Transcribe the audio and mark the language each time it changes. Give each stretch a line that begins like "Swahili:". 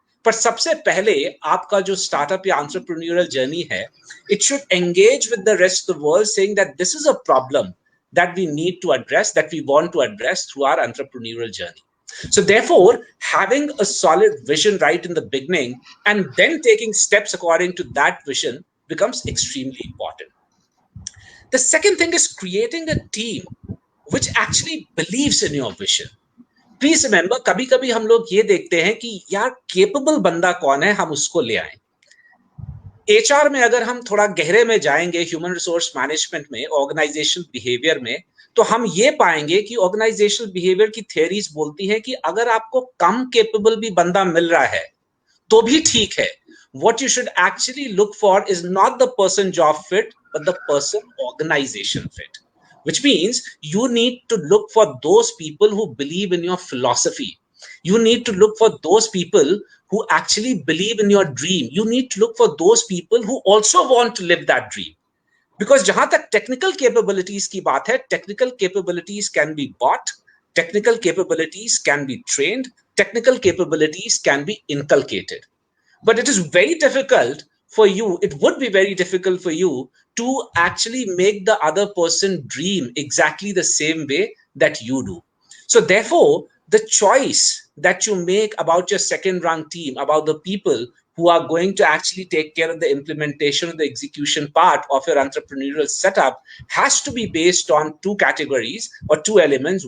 Hindi: पर सबसे पहले आपका जो startup या entrepreneurial journey है,
English: it should engage with the rest of the world saying that this is a problem that we need to address, that we want to address through our entrepreneurial journey. So therefore, having a solid vision right in the beginning and then taking steps according to that vision becomes extremely important. The second thing is creating a team which actually believes in your vision. Please remember,
Hindi: कभी-कभी हम लोग ये देखते हैं कि यार capable बंदा कौन है, हम उसको ले आएं. HR में अगर हम थोड़ा गहरे में जाएंगे, ह्यूमन रिसोर्स मैनेजमेंट में, ऑर्गेनाइजेशनल बिहेवियर में, तो हम ये पाएंगे कि ऑर्गेनाइजेशनल बिहेवियर की थ्योरीज बोलती हैं कि अगर आपको कम केपेबल भी बंदा मिल रहा है तो भी ठीक है.
English: What you should actually look for is not the person job fit, but the person organization fit. Which means you need to look for those people who believe in your philosophy. You need to look for those people who actually believe in your dream. You need to look for those people who also want to live that dream. Because
Hindi: जहां तक technical capabilities की बात है,
English: Technical capabilities can be bought, technical capabilities can be trained, technical capabilities can be inculcated. But it is very difficult for you, it would be very difficult for you to actually make the other person dream exactly the same way that you do. So therefore, the choice that you make about your second rank team, about the people who are going to actually take care of the implementation of the execution part of your entrepreneurial setup, has to be based on two categories or two elements.